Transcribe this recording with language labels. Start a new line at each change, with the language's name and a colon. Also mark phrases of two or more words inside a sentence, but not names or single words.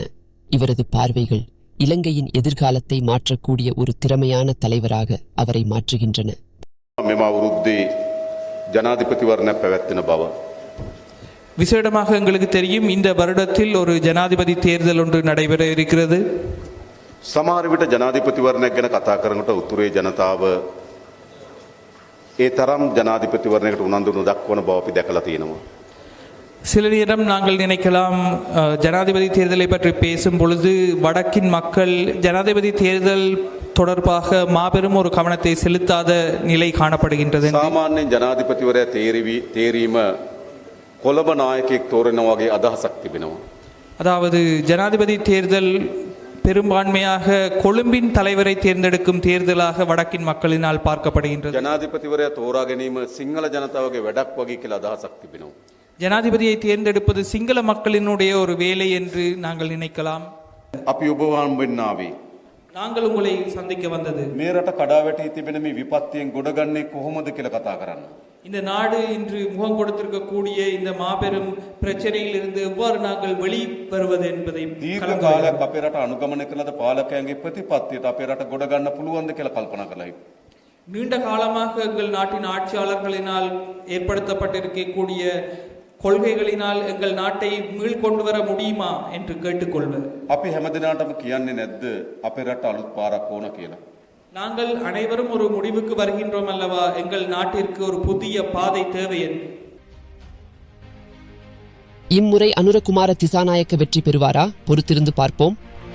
Tamil: இவரது பார்வைகள் இலங்கையின் எதிர்காலத்தை மாற்றக்கூடிய ஒரு திறமையான தலைவராக அவரை மாற்றுகின்றன. விசேடமாக எங்களுக்கு தெரியும், இந்த வருடத்தில் ஒரு ஜனாதிபதி தேர்தல் ஒன்று நடைபெற இருக்கிறது.
Sinhala: සමහර විට ජනාධිපතිවරණයක් ගැන කතා කරනකොට උතුරේ ජනතාව ඒ තරම් ජනාධිපතිවරණයකට උනන්දු නොදක්වන බව අපි දැකලා තියෙනවා.
Tamil: சில நேரம் நாங்கள் நினைக்கலாம், ஜனாதிபதி தேர்தலை பற்றி பேசும் பொழுது வடக்கின் மக்கள் ஜனாதிபதி தேர்தல் தொடர்பாக மாபெரும் ஒரு கவனத்தை செலுத்தாத நிலை காணப்படுகின்றது.
Sinhala: சாமாන්‍යයෙන් ජනාධිපතිවරයා තේරීම කොළඹ නායකයෙක් තෝරනවා වගේ අදහසක් තිබෙනවා.
Tamil: அதாவது ஜனாதிபதி தேர்தல் பெரும்பான்மையாக கொழும்பின் தலைவரை தேர்ந்தெடுக்கும் தேர்தலாக வடக்கின் மக்களினால் பார்க்கப்படுகின்றது.
Sinhala: ජනාධිපතිවරයා තෝරා ගැනීම සිංහල ජනතාවගේ වැඩක් වගේ කියලා අදහසක් තිබෙනවා.
Tamil: ஜனாதிபதியை தேர்ந்தெடுப்பது சிங்கள மக்களினுடைய ஒரு வேலை என்று நாங்கள் நினைக்கலாம்.
Sinhala: අපි ඔබ හම්බෙන්නාවේ
Tamil: நாங்கள் உங்களை சந்திக்க வந்தது
Sinhala: මේ රට කඩා වැටී තිබෙන මේ විපත්තියෙන් ගොඩගන්නේ කොහොමද කියලා කතා කරන්න.
Tamil: இந்த நாடு இன்று முகம் கொடுத்திருக்கக்கூடிய இந்த மாபெரும் பிரச்சனையில் இருந்து எவ்வாறு நாங்கள் வெளிவருவது என்பதை
Sinhala: දීර්ඝ කාලයක් අපේ රට අනුගමනය කළද පාලකයන්ගේ ප්‍රතිපත්තියට අපේ රට ගොඩගන්න පුළුවන්ද කියලා කල්පනා කළා.
Tamil: நீண்ட காலமாக எங்கள் நாட்டின் ஆட்சியாளர்களினால் ஏற்படுத்தப்பட்டிருக்கக்கூடிய கொள்கைகளினால் எங்கள் நாட்டை மீள்கொண்டு வர முடியுமா என்று கேட்டுக்கொள்வது.
Sinhala: අපි හැමදිනාටම කියන්නේ නැද්ද අපේ රට අලුත් පාරක් ඕන කියලා?
Tamil: நாங்கள் அனைவரும் ஒரு முடிவுக்கு வருகின்றோம் அல்லவா, எங்கள் நாட்டிற்கு ஒரு புதிய பாதை தேவை என்று. இம்முறை அனுரகுமார திசாநாயக்க வெற்றி பெறுவாரா? பொறுத்திருந்து பார்ப்போம்.